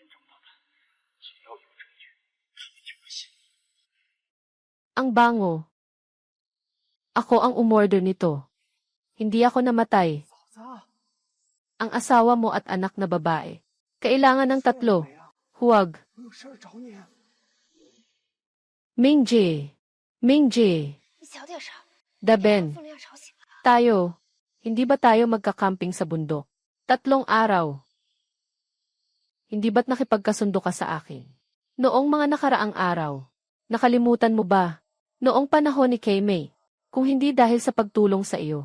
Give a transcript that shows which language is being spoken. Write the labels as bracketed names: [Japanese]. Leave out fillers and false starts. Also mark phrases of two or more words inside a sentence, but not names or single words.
[Filipino] Ang bango. Ako ang umorder nito. Hindi ako namatay. Ang asawa mo at anak na babae. Kailangan ng tatlo. Huwag. [Chinese] 我有事儿找你。 Mingji. Mingji. 你小点声， Daben. 凤玲要吵醒了。 [Filipino] Tayo. Hindi ba tayo magkakamping sa bundok? 3 araw. Hindi ba't nakipagkasundo ka sa akin? Noong mga nakaraang araw. Nakalimutan mo ba? Noong panahon ni Kay-Mei. Kung hindi dahil sa pagtulong sa iyo.